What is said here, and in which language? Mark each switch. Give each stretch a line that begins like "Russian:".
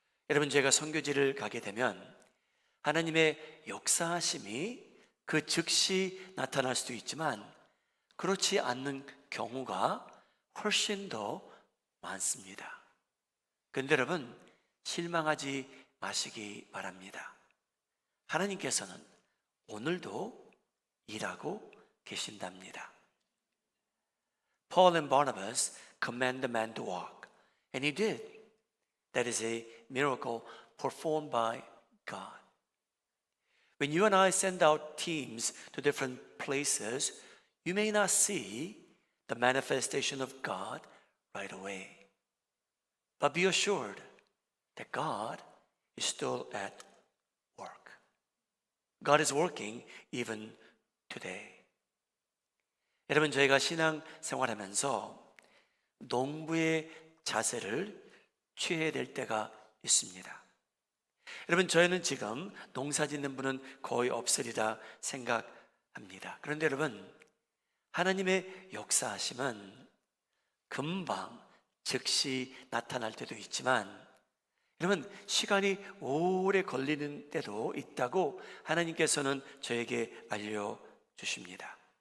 Korean: 여러분, 제가 선교지를 가게 되면 하나님의 역사하심이 그 즉시 나타날 수도 있지만 그렇지 않는 경우가 훨씬 더 많습니다. 그런데 여러분, 실망하지 마시기 바랍니다. 하나님께서는 오늘도 일하고 계신답니다.
English: Paul and Barnabas command the man to walk, and he did. That is a miracle performed by God. When you and I send out teams to different places, you may not see the manifestation of God right away. But be assured that God is still at work. God is working even today.
Korean: 여러분, 저희가 신앙 생활하면서 농부의 자세를 취해야 될 때가 있습니다. 여러분, 저희는 지금 농사 짓는 분은 거의 없으리라 생각합니다. 그런데 여러분, 하나님의 역사하심은 금방 즉시 나타날 때도 있지만 여러분, 시간이 오래 걸리는 때도 있다고 하나님께서는 저에게 알려주십니다.